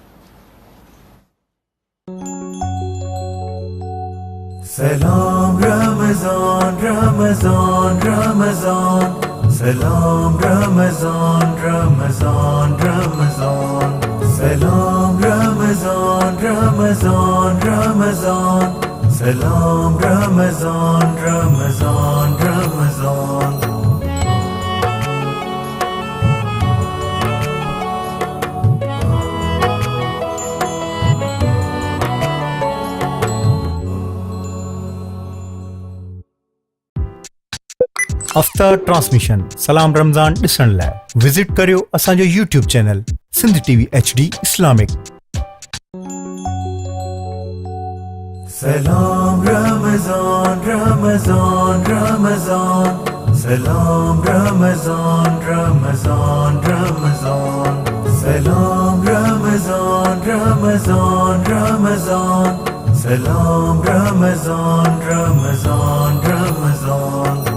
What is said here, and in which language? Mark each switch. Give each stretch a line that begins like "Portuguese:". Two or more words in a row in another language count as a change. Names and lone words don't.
Sindhi: سلام رمضان رمضان رمضان، سلام رمضان رمضان رمضان، سلام رمضان رمضان رمضان، سلام رمضان رمضان رمضان۔
English: after transmission
Sindhi: सलाम रमज़ान ॾिसण लाइ विज़िट करियो असांजो YouTube चैनल सिंध TV HD इस्लामिक। سلام رمضان رمضان رمضان، سلام رمضان رمضان رمضان، سلام رمضان Ramazan, Ramazan, Salam Ramazan, Ramazan, Ramazan.